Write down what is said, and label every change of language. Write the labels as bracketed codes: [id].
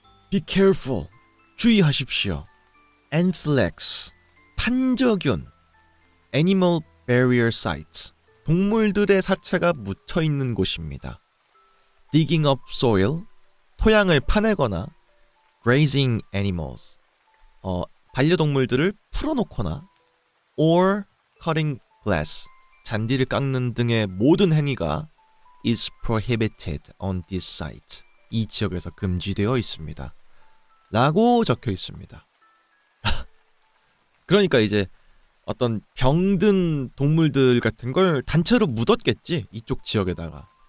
[en] Be careful. [ko] 주의하십시오. [en] Anthrax. [ko] 탄저균. [en] Animal burial sites. [ko] 동물들의 사체가 묻혀 있는 곳입니다. [en] Digging up soil. [ko] 토양을 파내거나 [en] grazing animals. [ko] 반려동물들을 풀어놓거나 [en] or cutting glass. [ko] 잔디를 깎는 등의 모든 행위가 [en] is prohibited on this site. [ko] 이 지역에서 금지되어 있습니다. 라고 적혀 있습니다. 그러니까 이제 어떤 병든 동물들 같은 걸 단체로 묻었겠지, 이쪽 지역에다가.